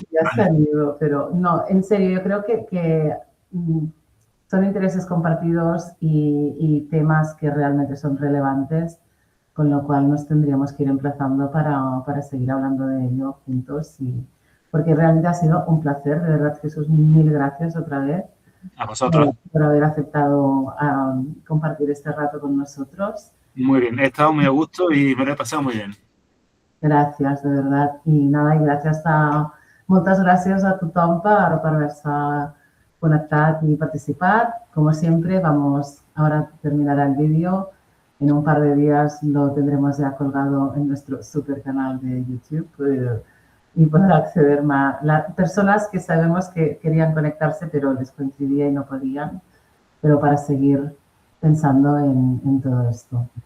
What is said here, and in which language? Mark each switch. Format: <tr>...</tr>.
<es>Ya se han ido, pero no, en serio, yo creo que son intereses compartidos y temas que realmente son relevantes, con lo cual nos tendríamos que ir emplazando para seguir hablando de ello juntos. Porque realmente ha sido un placer, de verdad, Jesús, mil gracias otra vez. A vosotros. Por haber aceptado compartir este rato con nosotros. Muy bien, he estado muy a gusto y me lo he pasado muy bien.</es> <ca>Gràcies, de veritat. I nada, i moltes gràcies a tothom per haver-se conectat y participat.</ca> <es>Como siempre, ahora terminará el vídeo. En un par de días lo tendremos ya colgado en nuestro super canal de YouTube y podrá acceder más. Las personas que sabemos que querían conectarse, pero les coincidía y no podían, pero para seguir pensando en todo esto.</es>